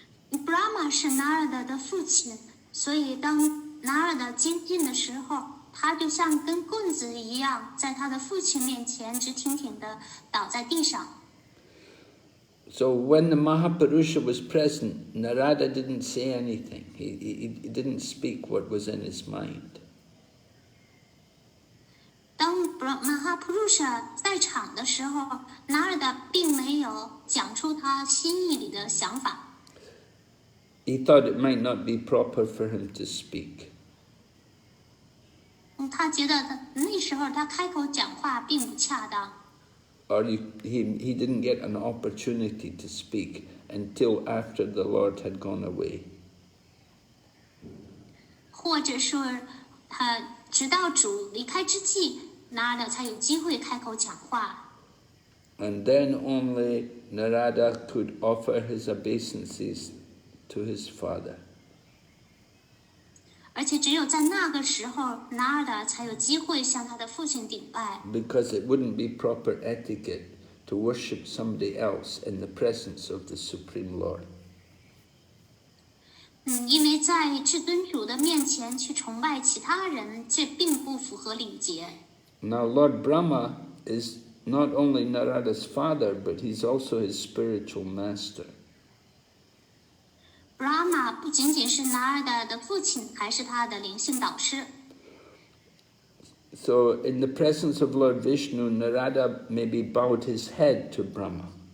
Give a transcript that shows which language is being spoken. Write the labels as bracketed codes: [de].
[zh] Brahma 是 Narada 的父亲，所以当 Narada 接近的时候，他就像根棍子一样，在他的父亲面前直挺挺地倒在地上。 [en] So when the Mahapurusha was present, Narada didn't say anything. He didn't speak what was in his mind. [zh] 当 Mahapurusha 在场的时候 ，Narada 并没有讲出他心意里的想法。 [en] He thought it might not be proper for him to speak. [zh] 他觉得那时候他开口讲话并不恰当。 [en] Or he didn't get an opportunity to speak until after the Lord had gone away. [zh] 或者说，直到主离开之际， Narada 才有机会开口讲话。 [en] And then only Narada could offer his obeisances to his father. [zh] 而且只有在那个时候 ，Narada 才有机会向他的父亲顶拜。 [en] Because it wouldn't be proper etiquette to worship somebody else in the presence of the Supreme Lord. [zh] 因为在至尊主的面前去崇拜其他人，这并不符合礼节。 [en] Now Lord Brahma is not only Narada's father, but he's also his spiritual master. [zh] Brahma 不仅仅是 Narada 的父亲，还是他的灵性导师。 [en] So in the presence of Lord Vishnu, Narada maybe bowed his head to Brahma.